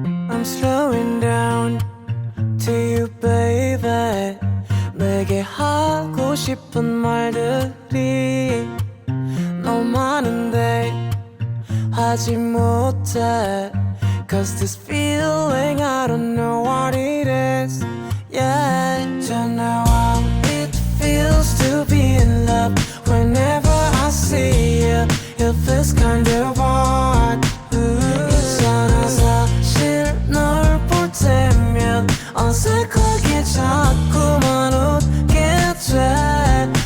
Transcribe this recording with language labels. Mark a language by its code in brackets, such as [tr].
[en] I'm slowing down to you, baby. [ko] 내게 하고 싶은 말들이 너무 많은데 하지 못해. [en] Cause this feeling I don't know what it is. Yeah, don't know how it feels to be in love. Whenever I see you, it feels kind of odd. [ko] 있잖아 사실 널 볼 때면 어색하게 자꾸만 웃게 돼.